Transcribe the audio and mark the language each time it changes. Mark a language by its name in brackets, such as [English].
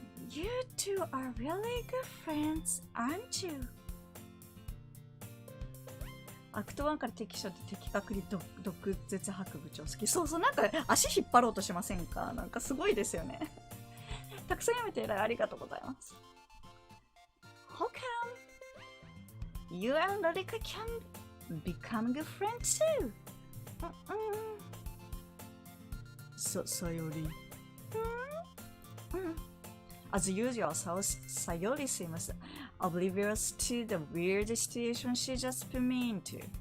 [English] You two are really good friends, aren't you? [Japanese] アクト1から敵将って的確に毒舌吐く部長好き。そうそう、なんか足引っ張ろうとしませんか？なんかすごいですよね。たくさん読めてありがとうございます。 [English] How come? You and Rika can become good friends too. Sayori. As usual, Sayori seems oblivious to the weird situation she just put me into.